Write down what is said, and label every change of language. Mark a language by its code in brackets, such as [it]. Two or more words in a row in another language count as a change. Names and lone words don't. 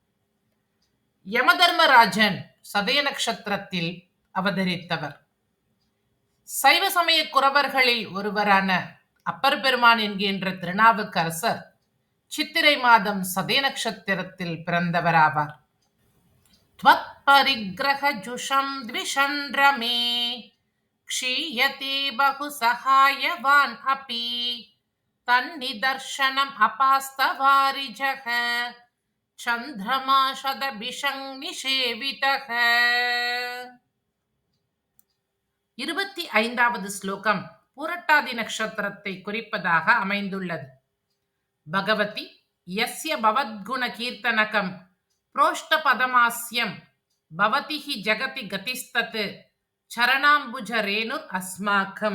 [ta] யமதர்மராஜன் சதய நட்சத்திரத்தில் அவதரித்தவர். சைவ சமய குரவர்களில் ஒருவரான அப்பர் பெருமான் என்கின்ற திருநாவுக்கரசர் சித்திரை மாதம் சதய நட்சத்திரத்தில் பிறந்தவராவார். [sa] त्वत् परिग्रह जुषं द्विषन् रमे क्षीयते बहु सहायवान् अपि तन्निदर्शनम् अपास्तवारिजः चन्द्रमा शतभिषं निषेवितः. [ta] 25வது ஸ்லோகம் பூரட்டாதி நட்சத்திரத்தை குறிப்பதாக அமைந்துள்ளது. [sa] भगवति यस्य भवद्गुण कीर्तनकं प्रोष्ठपदमास्यं भवतिहि जगति गतिस्तत् चरणाम्बुज रेणुर् अस्माकम्.